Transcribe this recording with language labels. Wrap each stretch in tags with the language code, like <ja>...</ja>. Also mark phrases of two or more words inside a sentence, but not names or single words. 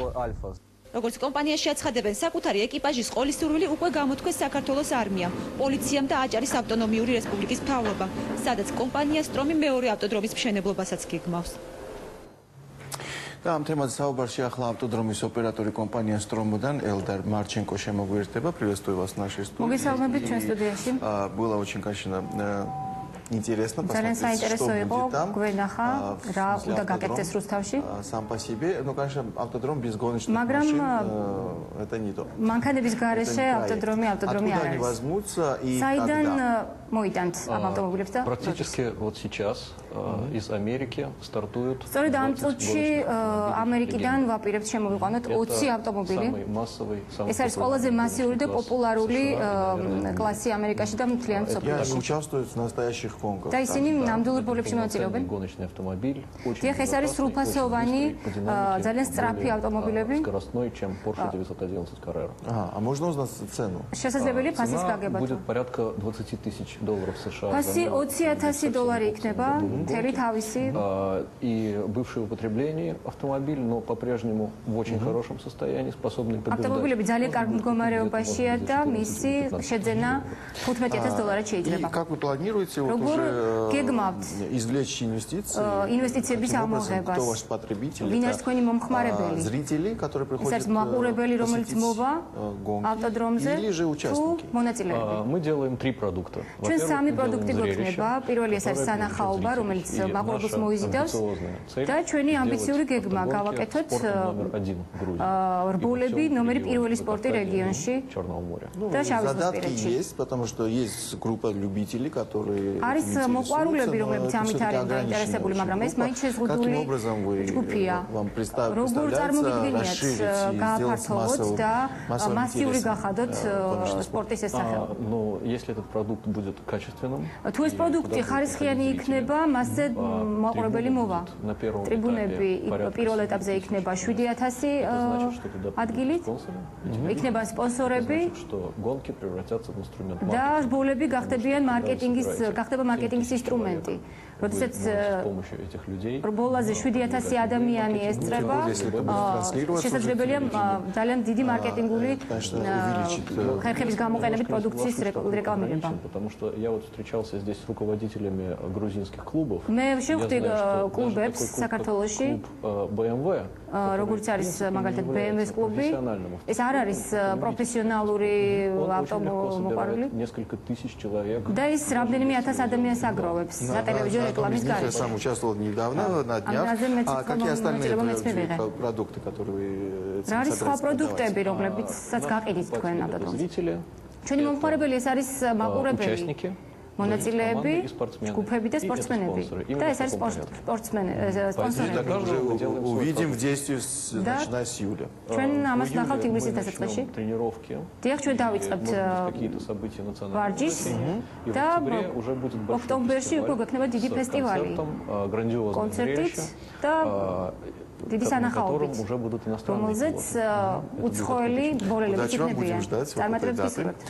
<ka>როგორც კომპანიაში აცხადებენ, საკუთარი ეკიპაჟის ყოლისურვილი უკვე გამოთქვეს საქართველოს არმიამ, პოლიციამ და აჭარის ავტონომიური რესპუბლიკის მთავრობამ, სადაც კომპანია სტრომი მეორე ავტოდრომის მშენებლობასაც გეგმავს. და ამ თემაზე საუბარში ახლა ავტოდრომის ოპერატორი კომპანია სტრომოდან ელდარ მარჩენკო შემოგვიერთდება.</ka> <ru>Приветствую вас в нашей студии.</ru> <ka>მოგესალმებით ჩვენ სტუდიაში.</ka> <ru>Было очень, конечно, интересно</ru> <ka>ძალიან საინტერესო იყო გვენახა რა უნდა გაკეთდეს რუსთავში.</ka> <ru>Сам по себе, ну, конечно, автодром без гоночных машин это не то.</ru> <ka>მანქანების გარეშე ავტოდრომი არ</ka> <ru>Откуда они</ru> <ka>არის.</ka> <ru>возьмутся и</ru> <ka>საიდან</ka> <ru>когда?</ru> <ka>მოიტანთ ამ ავტომობილებს და</ka> <ru>Практически вот сейчас из Америки стартуют.</ru> <ka>სწორედ ამ წუთში ამერიკიდან ვაპირებთ შემოვიყვანოთ 20 ავტომობილი.</ka> <ru>Самый массовый, самый</ru> <ka>ეს არის ყველაზე მასიური და პოპულარული კლასი ამერიკაში და მთლიან</ka> <ru>И они</ru> <ka>მსოფლიოში.</ka> <ru>участвуют в настоящих гонках.</ru> <ka>და ისინი ნამდვილ ბოლებში მონაწილეობენ.</ka> <ru>гоночный автомобиль.</ru> <ka>Дიახ, ეს არის სრულფასოვანი, ძალიან სწრაფი ავტომობილები.</ka> <ru>Скоростной, чем Porsche 911 Carrera. А можно узнать цену?</ru> <ka>შესაძლებელია ფასის</ka> <ru>Цена</ru> <ka>გაგება.</ka> <ru>будет порядка $20,000 США.</ru> <ka>ფასი $20,000 იქნება, მთელი თავისი.</ka> <ru>И бывший в употреблении автомобиль, но по-прежнему в очень хорошем состоянии, способный побеждать.</ru> <ka>ავტომობილები ძალიან კარგ მდგომარეობაშია და მისი შეძენა $15,000 შეიძლება.</ka> <ru>И как вы планируете вот</ru> <ka>როგორ</ka> <ru>уже</ru> <ka>გეგმავთ</ka> <ru>извлечь инвестиции?</ru> <ka>ინვესტიციების</ka> <ru>Таким образом,</ru> <ka>ამოღებას?</ka> <ru>кто ваш потребитель?</ru> <ka>ვინ არის</ka> <ru>Это,</ru> <ka>თქვენი მომხმარებელი?</ka> <ru>зрители, которые</ru> <ka>ეს</ka> <ru>приходят</ru> <ka>არის მაყურებელი, რომელიც</ka> <ru>посетить</ru> <ka>მოვა</ka> <ru>гонки,</ru> <ka>ავტოდრომზე</ka> <ru>или же</ru> <ka>თუ</ka> <ru>участники?</ru> <ka>მონაწილეები.</ka> <ru>Мы делаем 3 продукта.</ru> <ka>ჩვენ</ka> <ru>Во-первых,</ru> <ka>სამი</ka> <ru>мы</ru> <ka>პროდუქტი</ka> <ru>делаем</ru> <ka>გვექნება.</ka> <ru>зрелище,</ru> <ka>პირველი ეს არის</ka> <ru>которое</ru> <ka>სანახაობა,</ka> <ru>привлечет</ru> <ka>რომელიც</ka> <ru>зрителей. И</ru> <ka>მაყურებელს</ka> <ru>наша</ru> <ka>მოიზიდავს</ka> <ru>амбициозная цель</ru> <ka>და ჩვენი</ka> <ru>сделать</ru> <ka>ამბიციური გეგმა</ka> <ru>автогонки</ru> <ka>გავაკეთოთ</ka> <ru>спортом номер 1 в Грузии.</ru> <ka>რბოლები</ka> <ru>И во всем</ru> <ka>ნომერი</ka> <ru>регионе</ru> <ka>პირველი სპორტი</ka> <ru>Закавказья и</ru> <ka>რეგიონში</ka> <ru>Черного моря.</ru> <ka>და შავი</ka> <ru>Задатки</ru> <ka>ზღვისპირეთში.</ka> <ru>есть, потому что есть группа любителей, которые</ru> <ka>არის</ka> <ru>этим</ru> <ka>მოყვარულები,</ka> <ru>интересуются, но</ru> <ka>რომლებიც</ka> <ru>это</ru> <ka>ამით</ka> <ru>всё-таки</ru> <ka>არის</ka> <ru>ограниченная</ru> <ka>დაინტერესებული,</ka> <ru>очень</ru> <ka>მაგრამ ეს</ka> <ru>группа.</ru> <ka>მაინც შეზღუდული</ka> <ru>Каким образом</ru> <ka>ჯგუფია.</ka> <ru>вам</ru> <ka>როგორ</ka> <ru>представляется</ru> <ka>წარმოგიდგენიათ</ka> <ru>расширить и сделать</ru> <ka>გააფართოვოთ და</ka> <ru>массовым</ru> <ka>მასიური</ka> <ru>интересом</ru> <ka>გახადოთ</ka> <ru>гоночный спорт?</ru> <ka>სპორტის ეს სახეობა.</ka> <ru>Но если этот продукт будет качественным,</ru> <ka>თუ ეს პროდუქტი ხარისხიანი იქნება, მასზე მაყურებელი მოვა.</ka> <ru>на первом</ru> <ka>ტრიბუნები</ka> <ru>этапе порядка</ru> <ka>პირველ ეტაპზე იქნება 7000</ka> <ru>это значит, что туда</ru> <ka>ადგილით.</ka> <ru>спонсоры.</ru> <ka>იქნება სპონსორები</ka> <ru>Значит, что гонки превратятся в инструмент</ru> <ka>და</ka> <ru>маркетинга.</ru> <ka>რბოლები გახდებიან გახდება მარკეტინგის ინსტრუმენტი. როდესაც</ka> <ru>С помощью этих людей</ru> <ka>რბოლაზე 7000 ადამიანი ესწრება, შესაძლებელია ძალიან დიდი მარკეტინგული ხერხების გამოყენებით პროდუქციის რეკლამირება.</ka> <ru>Потому что я вот встречался здесь с руководителями грузинских клубов.</ru> <ka>მე შევხვდი კლუბებს საქართველოში,</ka> <ru>Клуб BMW,</ru> <ka>როგორც არის მაგალითად BMW-ს კლუბი. ეს არ არის პროფესიონალური ავტომობილი.</ka> <ru>несколько тысяч человек.</ru> <ka>და ის რამდენიმე 1000 ადამიანს აგროვებს სატელევიზიო рекламе</ka> <ru>Я сам участвовал недавно на днях. А какие остальные продукты, которые вы</ru> <ka>რა არის სხვა</ka> <ru>собираетесь</ru> <ka>პროდუქტები,</ka> <ru>продавать?</ru> <ka>რომლებიცაც გაყიდით თქვენ ავტოდრომზე?</ka> <ru>Зрители,</ru> <ka>ჩვენი მომხმარებელი ეს არის მაყურებელი,</ka> <ru>участники,</ru> <ka>მონაწილეები,</ka> <ru>команды и спортсмены.</ru> <ka>ჯგუფები და</ka> <ru>И это</ru> <ka>სპორტსმენები.</ka> <ru>спонсоры.</ru> <ka>და</ka> <ru>Именно</ru> <ka>ეს არის</ka> <ru>в таком порядке.</ru> <ka>სპორტსმენები.</ka> <ru>Мы уже делаем свой увидим в продукт. действии Да. начиная с июля.</ru> <ka>ჩვენ ამას</ka> <ru>В</ru> <ka>ნახავთ</ka> <ru>июле</ru> <ka>ივლისის</ka> <ru>мы</ru> <ka>დასაწყისში.</ka> <ru>начнем тренировки.</ru> <ka>დიახ, ჩვენ დავიწყებთ</ka> <ru>Может быть, какие-то события национального</ru> <ka>ვარჯიშს</ka> <ru>значения. И в</ru> <ka>და</ka> <ru>октябре уже будет большой</ru> <ka>ოქტომბერში უკვე</ka> <ru>фестиваль</ru> <ka>გვექნება დიდი</ka> <ru>с</ru> <ka>ფესტივალი,</ka> <ru>концертом, грандиозным</ru> <ka>კონცერტით</ka> <ru>зрелищем,</ru> <ka>და დიდი</ka> <ru>на котором</ru> <ka>სანახაობით,</ka> <ru>уже будут иностранные</ru> <ka>რომელზეც</ka> <ru>пилоты.</ru> <ka>უცხოელი ბოლელები</ka> <ru>Удачи вам,</ru> <ka>იქნებიან.</ka> <ru>будем ждать вот этой</ru> <ka>წარმატებებს</ka> <ru>даты.</ru> <ka>გისურვებთ.</ka>